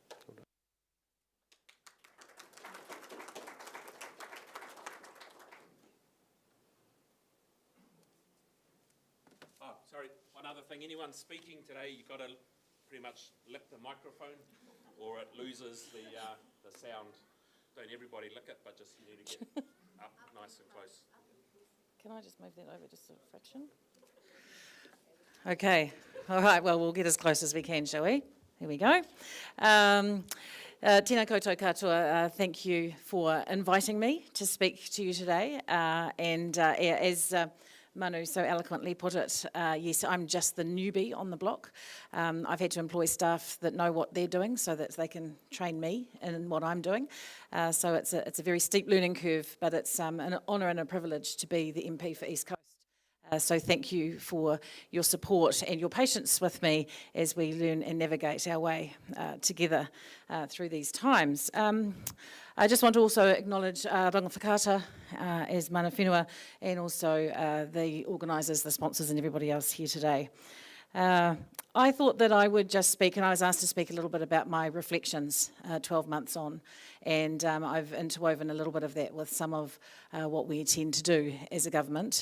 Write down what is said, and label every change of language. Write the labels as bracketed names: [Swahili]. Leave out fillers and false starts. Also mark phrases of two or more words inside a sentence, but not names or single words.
[English] Anyone speaking today, you've got to pretty much lick the microphone or it loses the sound. Don't everybody lick it, but just you need to get up nice and close. Can I just move that over just a fraction? Okay. All right, well, we'll get as close as we can, shall we? Here we go. [Māori] Tēnā koutou katoa, [English] thank you for inviting me to speak to you today. As Manu so eloquently put it, yes, I'm just the newbie on the block. I've had to employ staff that know what they're doing so that they can train me in what I'm doing. So it's a very steep learning curve, but it's an honour and a privilege to be the MP for East Coast. So thank you for your support and your patience with me as we learn and navigate our way together through these times. I just want to also acknowledge Ranga Whakata as [Māori] mana whenua, [English] and also the organisers, the sponsors and everybody else here today. I thought that I would just speak, and I was asked to speak a little bit about my reflections 12 months on, and I've interwoven a little bit of that with some of what we intend to do as a government.